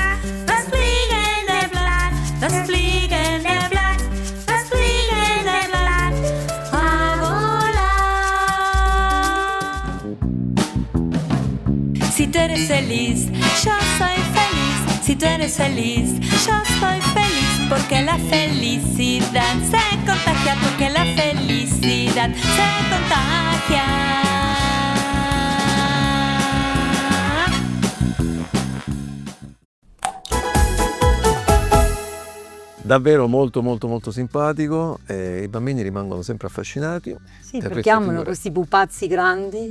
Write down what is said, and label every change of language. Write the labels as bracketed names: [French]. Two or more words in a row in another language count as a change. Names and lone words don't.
[German] Das Fliegen der Blatt, das Fliegen der Blatt, [Spanish] a volar. Si tú eres feliz, yo soy feliz. Si tú eres feliz, yo soy feliz. Porque la felicidad se contagia, porque la felicidad se contagia. [Italian] Davvero molto molto molto simpatico, i bambini rimangono sempre affascinati. Sì, perché amano questi pupazzi grandi.